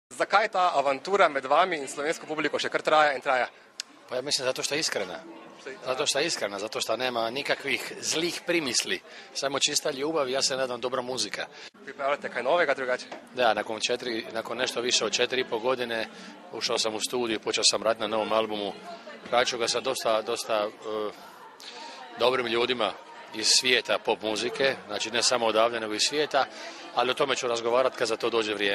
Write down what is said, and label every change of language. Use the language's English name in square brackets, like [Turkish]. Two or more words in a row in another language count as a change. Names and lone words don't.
[Slovenian] Zakaj ta avantura med vami in slovensko publiko še kar traja in traja? [Croatian] Pa ja mislim zato što je iskrena. Zato što je iskrena, zato što nema nikakvih zlih primisli. Samo čista ljubav i ja se nadam dobra muzika. [Slovenian] Pripravljate kaj novega, drugače? [Croatian] Da, nakon nešto više od 4,5 godine ušao sam u studiju, počeo sam raditi na novom albumu. Praću ga sa dosta dobrim ljudima iz svijeta pop muzike, znači ne samo odavde nego iz svijeta, ali o tome ću razgovarati kad za to dođe vrijeme.